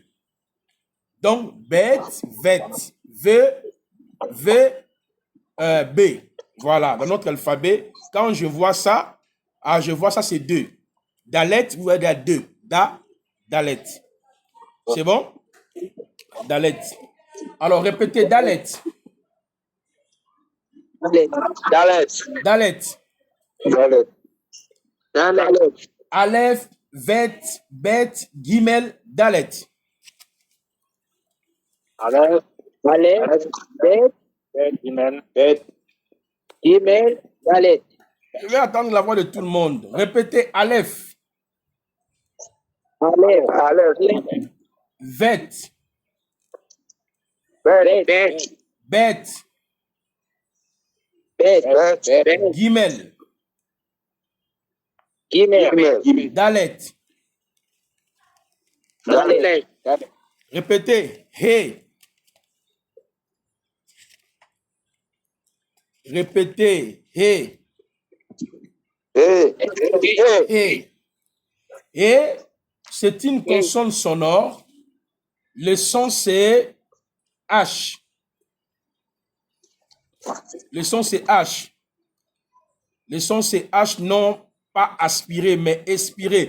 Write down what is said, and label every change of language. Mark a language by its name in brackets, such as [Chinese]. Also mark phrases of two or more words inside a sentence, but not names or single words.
[French] Donc, bet, vet, v, v, b. Voilà, dans notre alphabet, quand je vois ça, c'est 2. Dalet, vous voyez, il y a 2. Dalet. C'est bon? Dalet. Alors, répétez Dalet. Dalet. Dalet. Dalet. Dalet. Aleph, vet, bet, gimel, dalet. Aleph. Aleph. Bet. Bet. Gimel. Dalet. Je vais attendre la voix de tout le monde. Répétez Aleph. Aleph. Aleph. Vet. Bet. Bet. Bet. Bet. Bet. Gimel. Gimel. Dalet. Dalet. Répétez He. Répétez He. Hey. He. Et c'est une consonne sonore. Le son c'est H. Le son c'est H. Le son c'est H, non pas aspiré, mais expiré.